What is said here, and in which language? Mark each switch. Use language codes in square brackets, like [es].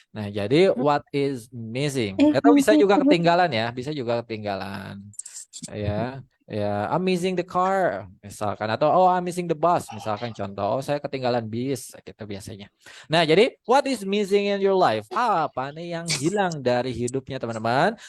[id] Nah, jadi [en] what is missing? [id] Atau bisa juga ketinggalan ya, bisa juga ketinggalan. Ya, [en] I'm missing the car [id] misalkan, atau [en] I'm missing the bus [id] misalkan, contoh saya ketinggalan bis gitu biasanya. Nah, jadi [en] what is missing in your life? [id] Apa nih yang hilang dari hidupnya teman-teman?